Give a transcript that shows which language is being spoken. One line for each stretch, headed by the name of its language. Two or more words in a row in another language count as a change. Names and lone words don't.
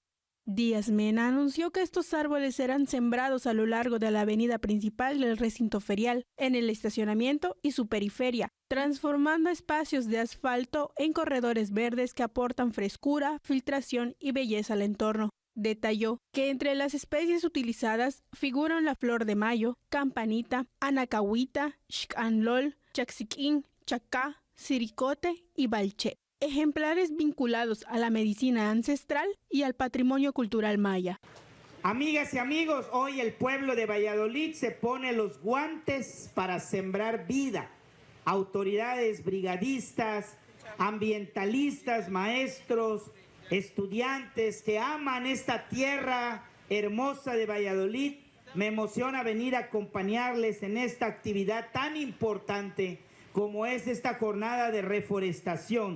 Spanish: Díaz Mena anunció que estos árboles serán sembrados a lo largo de la avenida principal del recinto ferial, en el estacionamiento y su periferia, transformando espacios de asfalto en corredores verdes que aportan frescura, filtración y belleza al entorno. Detalló que entre las especies utilizadas figuran la flor de mayo, campanita, anacahuita, xcanlol, chaxiquín, chacá, siricote y balché. Ejemplares vinculados a la medicina ancestral y al patrimonio cultural maya. Amigas y amigos, hoy el pueblo de Valladolid se pone los guantes para sembrar vida. Autoridades brigadistas, ambientalistas, maestros, estudiantes que aman esta tierra hermosa de Valladolid, me emociona venir a acompañarles en esta actividad tan importante como es esta jornada de reforestación.